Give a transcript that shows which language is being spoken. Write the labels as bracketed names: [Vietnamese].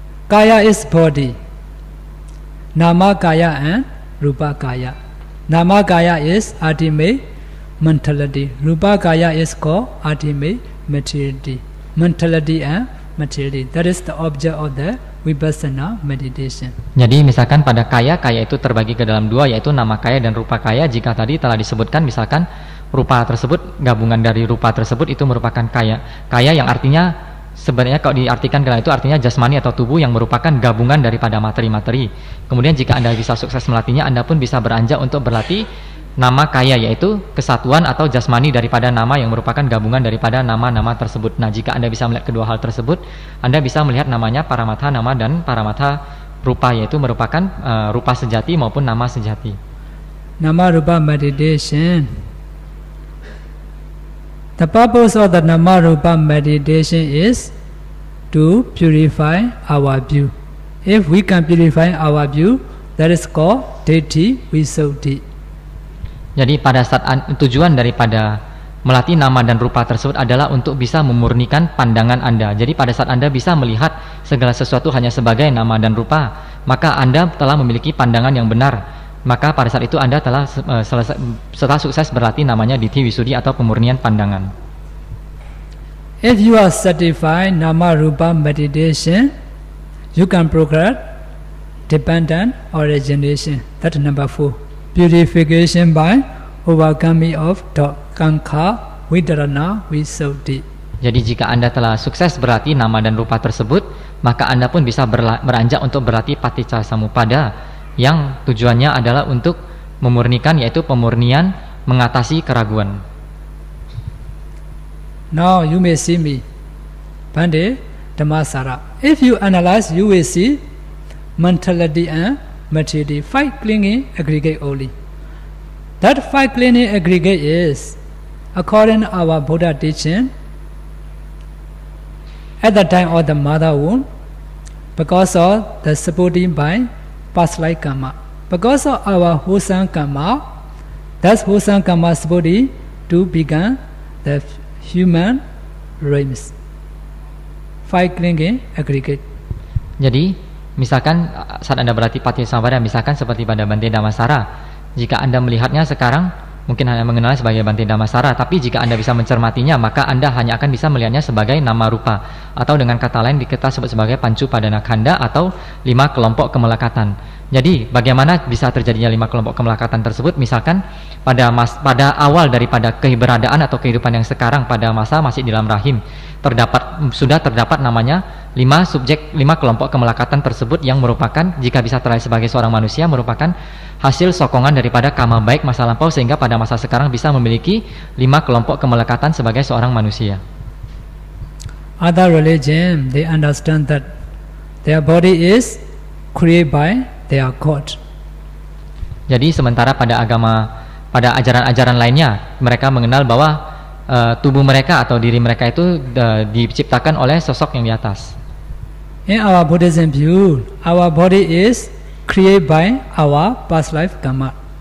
[English] Kaya is body, Nama Kaya and Rupa Kaya. Nama Kaya is ultimate mentality. Rupa Kaya is called ultimate materiality. Mentality and materiality. That is the object of the Vipassana meditation. [Indonesian] Jadi misalkan pada kaya itu terbagi ke dalam 2, yaitu nama kaya dan rupa kaya. Jika tadi telah disebutkan misalkan rupa tersebut, gabungan dari rupa tersebut itu merupakan kaya. Kaya yang artinya sebenarnya kalau diartikan itu artinya jasmani atau tubuh yang merupakan gabungan daripada materi-materi. Kemudian jika Anda bisa sukses melatihnya, Anda pun bisa beranjak untuk berlatih nama kaya, yaitu kesatuan atau jasmani daripada nama yang merupakan gabungan daripada nama-nama tersebut. Nah, jika Anda bisa melihat kedua hal tersebut, Anda bisa melihat namanya paramatha nama dan paramatha rupa, yaitu merupakan rupa sejati maupun nama sejati. [English] Nama rupa meditation. The purpose of the Nama Rupa meditation is to purify our view. If we can purify our view, that is called Ditti Visuddhi. [Indonesian] Jadi pada saat tujuan daripada melatih nama dan rupa tersebut adalah untuk bisa memurnikan pandangan Anda. Jadi pada saat Anda bisa melihat segala sesuatu hanya sebagai nama dan rupa, maka Anda telah memiliki pandangan yang benar. Maka pada saat itu Anda telah setelah sukses berlatih namanya Ditti Visuddhi atau pemurnian pandangan. [English] If you are certified Nama Rupa meditation, you can progress dependent origination. That's number 4. Purification by overcoming of Kankha Vidarana Visuddhi. [Indonesian] Jadi jika Anda telah sukses berlatih nama dan rupa tersebut, maka Anda pun bisa beranjak untuk berlatih Paticca Samuppada, yang tujuannya adalah untuk memurnikan, yaitu pemurnian mengatasi keraguan. [English] Now you may see me, Bhante Dhammasara. If you analyze, you will see mentality and materiality, 5 clinging aggregate only. That 5 clinging aggregate is, according to our Buddha teaching, at the time of the mother womb, because of the supporting by past life karma. Because of our wholesome karma, that's wholesome karma's body to begin the human realms. 5 clinging aggregate. [Indonesian] Jadi, misalkan saat Anda berlatih Paticca Samuppada, misalkan seperti pada Bhante Dhammasara, jika Anda melihatnya sekarang, mungkin hanya mengenal sebagai Bhante Dhammasara, tapi jika Anda bisa mencermatinya, maka Anda hanya akan bisa melihatnya sebagai nama rupa, atau dengan kata lain kita sebut sebagai Pancu Padana Khanda atau 5 kelompok kemelekatan. Jadi bagaimana bisa terjadinya 5 kelompok kemelekatan tersebut? Misalkan pada awal daripada keberadaan atau kehidupan yang sekarang, pada masa masih di dalam rahim, sudah terdapat namanya 5 kelompok kemelekatan tersebut yang merupakan, jika bisa terlahir sebagai seorang manusia, merupakan hasil sokongan daripada karma baik masa lampau, sehingga pada masa sekarang bisa memiliki 5 kelompok kemelekatan sebagai seorang manusia. [English] Other religion, they understand that their body is created by their God. [Indonesian] Jadi sementara pada ajaran-ajaran lainnya, mereka mengenal bahwa tubuh mereka atau diri mereka itu diciptakan oleh sosok yang di atas. [English] In our Buddhism view, our body is created by our past life karma.